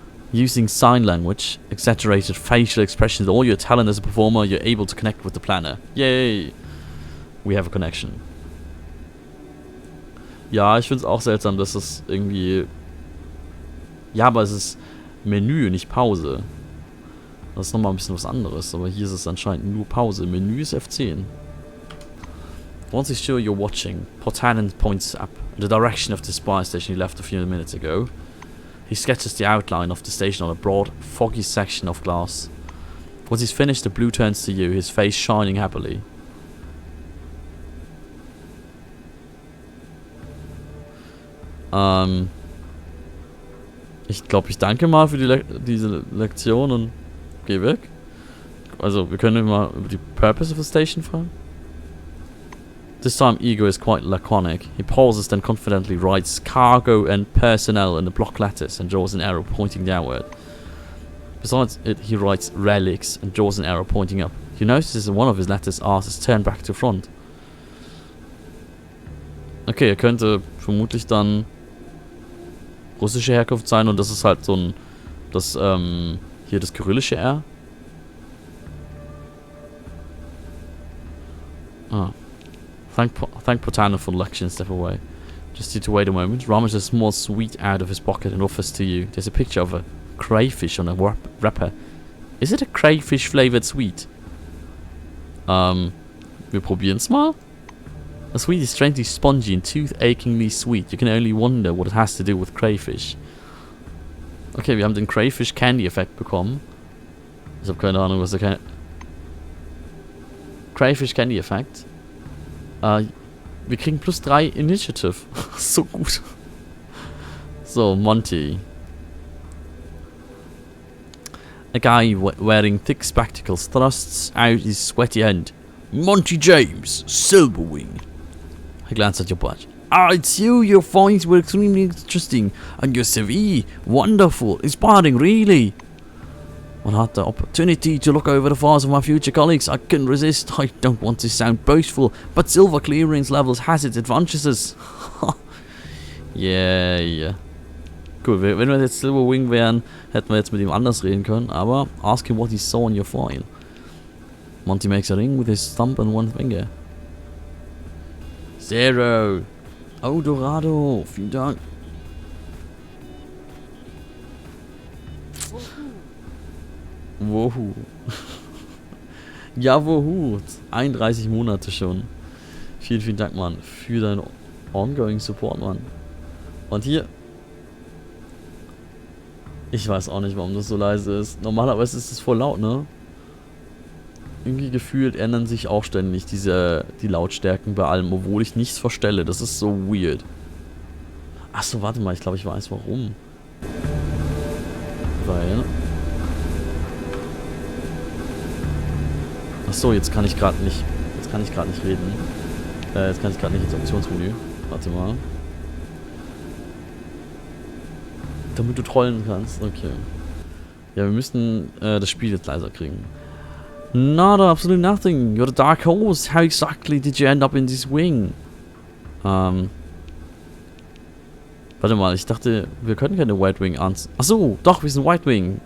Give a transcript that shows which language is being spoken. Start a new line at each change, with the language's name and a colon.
English: Using sign language, exaggerated facial expressions, all your talent as a performer, you're able to connect with the planner. Yay! We have a connection.
German: Ja, ich finde es auch seltsam, dass es irgendwie... Ja, aber es ist Menü, nicht Pause. Das ist nochmal ein bisschen was anderes, aber hier ist es anscheinend nur Pause. Menü ist F10.
English: Once he's sure you're watching, Potanin points up in the direction of the spy station he left a few minutes ago. He sketches the outline of the station on a broad, foggy section of glass. Once he's finished, the blue turns to you, his face shining happily.
German: Ich glaube, ich danke mal für diese Lektion und geh weg. Also, wir können mal über die
English: Purpose of the station
German: fragen.
English: This time, Igor is quite laconic. He pauses, then confidently writes cargo and personnel in the block letters and draws an arrow pointing downward. Besides it, he writes relics and draws an arrow pointing up. You notice that one of his letters R is turned back to front.
German: Okay, er könnte vermutlich dann russische Herkunft sein und das ist halt so ein, hier das kyrillische R. Ah.
English: Thank Potanin for the lecture and step away. Just you to wait a moment. Rummages a small sweet out of his pocket and offers to you. There's a picture of a crayfish on a wrapper. Is it a crayfish flavored sweet?
German: Wir probieren's mal.
English: The sweet is strangely spongy and tooth-achingly sweet. You can only wonder what it has to do with crayfish.
German: Okay, wir haben den Crayfish Candy Effekt bekommen. Ich habe keine Ahnung, was der Crayfish Candy Effekt. Wir kriegen +3 Initiative. So gut. So, Monty.
English: A guy wearing thick spectacles thrusts out his sweaty hand. Monty James, Silverwing. He glanced at your badge. Ah, it's you. Your findings were extremely interesting. And your CV, wonderful, inspiring, really. When I had the opportunity to look over the files of my future colleagues, I couldn't resist. I don't want to sound boastful, but silver clearance levels has its advantages. Yeah.
German: Cool, wenn wir jetzt Silverwing wären, hätten wir jetzt mit ihm anders reden können, aber
English: ask him what he saw on your file. Monty makes a ring with his thumb and one finger.
German: 0. Oh, Dorado, vielen Dank. Wohu. Ja, wohu. 31 Monate schon. Vielen Dank, Mann, für deinen ongoing Support, Mann. Und hier... Ich weiß auch nicht, warum das so leise ist. Normalerweise ist es voll laut, ne? Irgendwie gefühlt ändern sich auch ständig die Lautstärken bei allem, obwohl ich nichts verstelle. Das ist so weird. Achso, warte mal, ich glaube, ich weiß warum. Weil... Achso, jetzt kann ich gerade nicht reden. Jetzt kann ich gerade nicht ins Optionsmenü. Warte mal. Damit du trollen kannst. Okay. Ja, wir müssen das Spiel jetzt leiser kriegen.
English: Nada, absolutely nothing. You're the dark horse. How exactly did you end up in this wing?
German: Warte mal, ich dachte, wir können keine White Wing ans... Achso, doch, wir sind White Wing.